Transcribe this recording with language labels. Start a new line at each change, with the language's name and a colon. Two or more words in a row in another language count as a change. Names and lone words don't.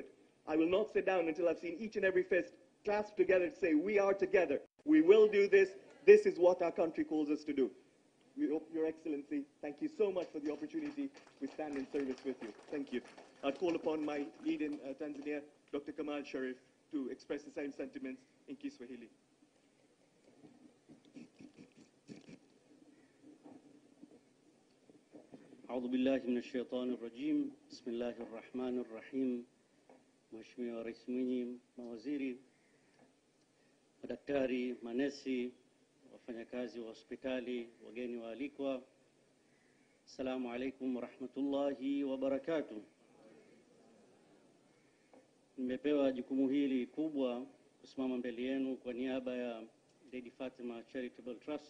English: I will not sit down until I've seen each and every fist clasped together to say, we are together. We will do this. This is what our country calls us to do. Your Excellency, thank you so much for the opportunity to stand in service with you. Thank you. I'd call upon my lead in Tanzania, Dr. Kamal Sharif, to express the same sentiments in Kiswahili.
Arabic: أعوذ بالله من الشيطان الرجيم بسم الله الرحمن الرحيم
Swahili: Mheshimiwa Rais Mwinyi, mawaziri, madaktari, manesi, wafanyakazi wa hospitali, wageni waalikwa,
Arabic: السلام عليكم ورحمة الله وبركاته.
Swahili: Nimepewa jukumu hili kubwa kusimama mbele yenu kwa niaba ya Lady Fatima Charitable Trust.